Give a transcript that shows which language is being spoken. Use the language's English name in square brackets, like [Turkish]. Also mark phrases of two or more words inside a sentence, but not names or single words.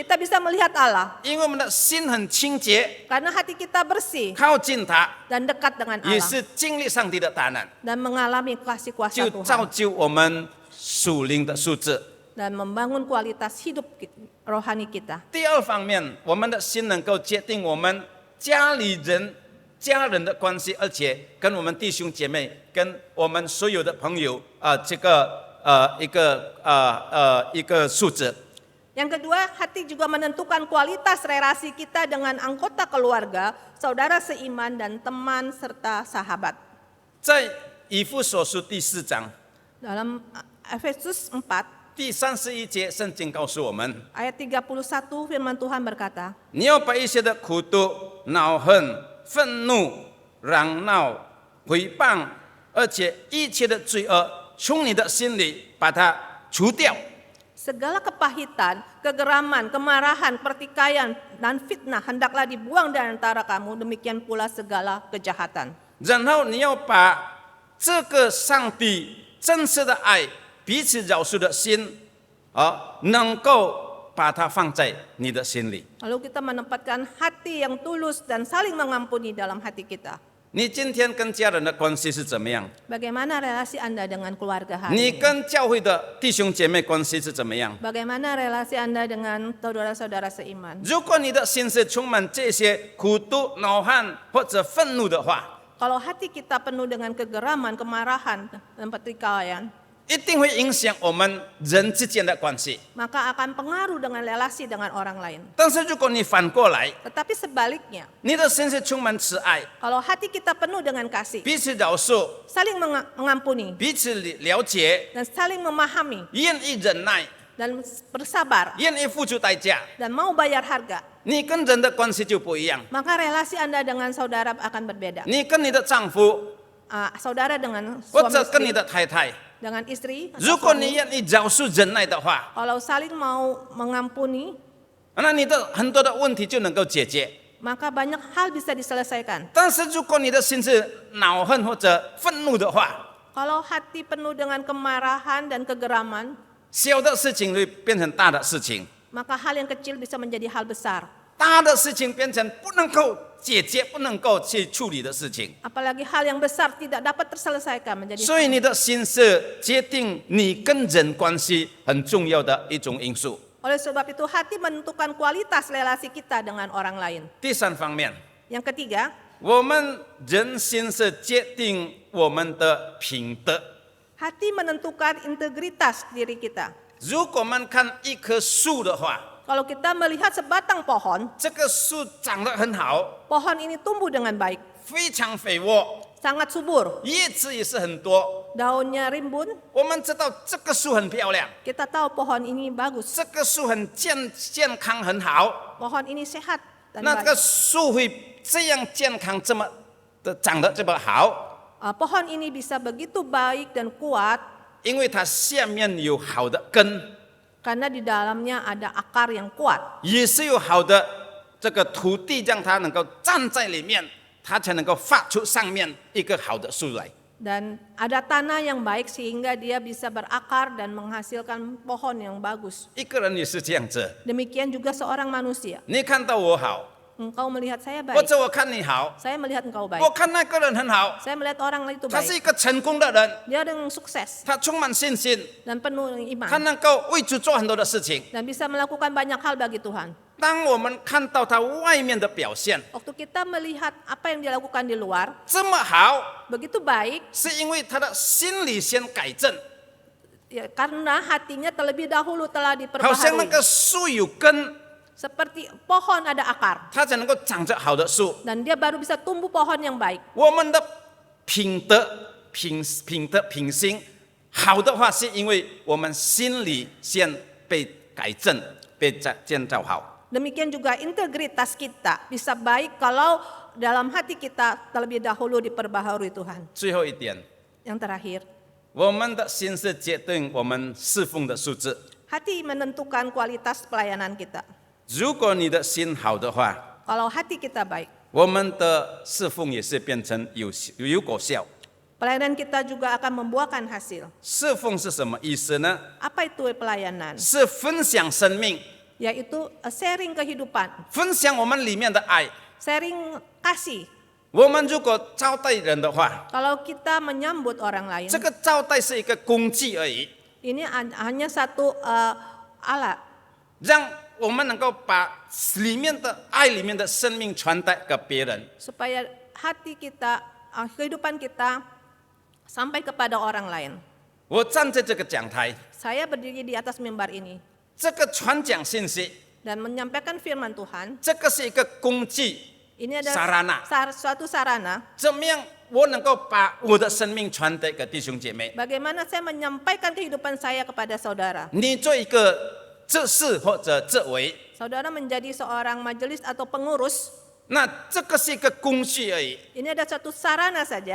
[Indonesian] kita bisa melihat Allah [Chinese] 因为我们的心很清洁， [Indonesian] karena hati kita bersih [Chinese] 靠近他， [Indonesian] dan dekat dengan [Chinese] 也 [Indonesian] Allah [Chinese] 是经历上帝的大能， [Indonesian] dan mengalami kasih kuasa [Chinese] 就造 [Indonesian] Tuhan [Chinese] 就我们属灵的素质。 [Indonesian] dan membangun kualitas hidup rohani kita. [Chinese] 第二方面，我们的心能够决定我们家人的关系，而且跟我们弟兄姐妹、跟我们所有的朋友一个素质。 [Indonesian] Yang kedua, hati juga menentukan kualitas relasi kita dengan anggota keluarga, saudara seiman dan teman serta sahabat. [Chinese] 在以弗所书第4章 [Indonesian] Dalam Efesus 4 [Chinese] 第31节，圣经告诉我们： [Indonesian] ayat 31 firman Tuhan berkata, [Chinese] 你要把一些的苦毒、恼恨、愤怒、嚷闹、诽谤，而且一切的罪恶，从你的心里把它除掉。 [Indonesian] segala kepahitan, kegeraman, kemarahan, pertikaian, dan fitnah hendaklah dibuang dari antara kamu, demikian pula segala kejahatan. [Chinese] 然后你要把这个上帝真实的爱、彼此饶恕的心，能够把它放在你的心里。 [Indonesian] Lalu kita menempatkan hati yang tulus dan saling mengampuni dalam hati kita. [Chinese] 你今天跟家人的关系是怎么样？ [Indonesian] Bagaimana relasi Anda dengan keluarga hari [Chinese] 你 [Indonesian] ini? [Chinese] 跟教会的弟兄姐妹关系是怎么样？ [Indonesian] Bagaimana relasi Anda dengan saudara-saudara seiman? [Chinese] 如果你的心是充满这些苦毒、恼恨或者愤怒的话， [Indonesian] Kalau hati kita penuh dengan kegeraman, kemarahan, dan pertikaian, [Chinese] 一定会影响我们人之间的关系。 [Indonesian] maka akan pengaruh dengan relasi dengan orang lain. [Chinese] 但是如果你反过来， [Indonesian] Tetapi sebaliknya, [Chinese] 你的心是充满慈爱， [Indonesian] kalau hati kita penuh dengan kasih, [Chinese] 彼此饶恕， [Indonesian] saling mengampuni, [Chinese] 彼此了解， [Indonesian] dan saling memahami, [Chinese] 愿意忍耐， [Indonesian] dan bersabar, [Chinese] 愿意付出代价， [Indonesian] dan mau bayar harga, [Chinese] 你跟人的关系就不一样。 [Indonesian] maka relasi Anda dengan saudara akan berbeda. [Chinese] 你跟你的丈夫， [Indonesian] Saudara dengan [Chinese] 或 [Indonesian] suami [Chinese] 者跟你 [Indonesian] istri, [Chinese] 的太太， [Indonesian] dengan istri, atau [Chinese] 如果你 [Indonesian] suami, [Chinese] 愿意饶恕忍耐的话， [Indonesian] kalau saling mau mengampuni, [Chinese] 那你的很多的问题就能够解决。 [Indonesian] maka banyak hal bisa diselesaikan. [Chinese] 但是如果你的心是恼恨或者愤怒的话， [Indonesian] Kalau hati penuh dengan kemarahan dan kegeraman, [Chinese] 小的事情会变成大的事情， [Indonesian] maka hal yang kecil bisa menjadi hal besar. [Chinese] 大的事情变成不能够解决、不能够去处理的事情。 [Indonesian] Apalagi hal yang besar tidak dapat terselesaikan menjadi [Chinese] 所以你的心是决定你跟人关系很重要的一种因素。 [Indonesian] Oleh sebab itu hati menentukan kualitas relasi kita dengan orang lain. [Chinese] 第三方面， [Indonesian] Yang ketiga, [Chinese] 我们人心是决定我们的品德。 [Indonesian] hati menentukan integritas diri kita. [Chinese] 如果我们看一棵树的话， [Indonesian] Kalau kita melihat sebatang pohon, [Chinese] 这个树长得很好， [Indonesian] pohon ini tumbuh dengan baik, [Chinese] 非常肥沃， [Indonesian] sangat subur, [Chinese] 叶子也是很多。 [Indonesian] daunnya rimbun. [Chinese] 我们知道这个树很漂亮， [Indonesian] Kita tahu pohon ini bagus, [Chinese] 这个树很健康很好。 [Indonesian] pohon ini sehat dan [Chinese] 那这个 [Indonesian] baik. [Chinese] 树会这样健康，这么的长得这么好， [Indonesian] pohon ini bisa begitu baik dan kuat [Chinese] 因为它下面有好的根， [Indonesian] karena di dalamnya ada akar yang kuat. [Chinese] 也是有好的这个土地，让它能够站在里面，它才能够发出上面一个好的树来。 [Indonesian] Dan ada tanah yang baik sehingga dia bisa berakar dan menghasilkan pohon yang bagus. [Chinese] 一个人也是这样子， [Indonesian] Demikian juga seorang manusia. [Chinese] 你看到我好， [Indonesian] Engkau melihat saya [Chinese] 或 [Indonesian] baik, [Chinese] 者我看你好， [Indonesian] saya melihat engkau [Chinese] 我 [Indonesian] baik. [Chinese] 看那个人很好， [Indonesian] Saya melihat orang itu [Chinese] 他是 [Indonesian] baik. [Chinese] 一个成功的人， [Indonesian] Dia dengan sukses [Chinese] 他充满信心， [Indonesian] dan penuh dengan [Chinese] 他 [Indonesian] iman [Chinese] 能够为主做很多的事情。 [Indonesian] dan bisa melakukan banyak hal bagi Tuhan. [Chinese] 当我们看到他外面的表现 [Indonesian] Waktu kita melihat apa yang dia lakukan di luar, [Chinese] 这么好， [Indonesian] begitu baik, [Chinese] 是因为他的心里先改正， [Indonesian] ya, karena hatinya terlebih dahulu telah [Chinese] 好像那 [Indonesian] diperbaharui. [Chinese] 个树有根， [Indonesian] Seperti pohon ada akar [Chinese] 它才能够长着好的树。 [Indonesian] dan dia baru bisa tumbuh pohon yang baik. [Chinese] 我们的品德、品性好的话，是因为我们心里先被改正、被建造好。 [Indonesian] Demikian juga integritas kita bisa baik kalau dalam hati kita terlebih dahulu diperbaharui Tuhan. [Chinese] 最后一点， [Indonesian] Yang terakhir, [Chinese] 我们的心是决定我们侍奉的素质。 [Indonesian] hati menentukan kualitas pelayanan kita. [Chinese] 如果你的心好的话， [Indonesian] Kalau hati kita baik, [Chinese] 我们的侍奉也是变成有果效。 [Indonesian] pelayanan kita juga akan membuahkan hasil. [Chinese] 侍奉是什么意思呢？ [Indonesian] Apa itu pelayanan? [Chinese] 是分享生命， [Indonesian] Yaitu sharing kehidupan, [Chinese] 分享我们里面的爱。 [Indonesian] sharing kasih. [Chinese] 我们如果招待人的话， [Indonesian] Kalau kita menyambut orang lain, [Chinese] 这个招待是一个工具而已， [Indonesian] ini hanya satu alat [Chinese] 让我们能够把里面的爱里面的生命传达给别人。 [Indonesian] supaya hati kita, kehidupan kita sampai kepada orang lain. [Chinese] 我站在这个讲台， [Indonesian] Saya berdiri di atas mimbar ini [Chinese] 这个传讲信息， [Indonesian] dan menyampaikan firman Tuhan. [Chinese] 这个是一个工具， [Indonesian] Ini adalah Sarana. suatu sarana [Chinese] 怎么样我能够把我的生命传达给弟兄姐妹？ [Indonesian] bagaimana saya menyampaikan kehidupan saya kepada saudara. [Chinese] 你做一个这事或者这为， [Indonesian] Saudara menjadi seorang majelis atau pengurus, [Chinese] 那这个是一个工具而已， [Indonesian] ini ada satu sarana saja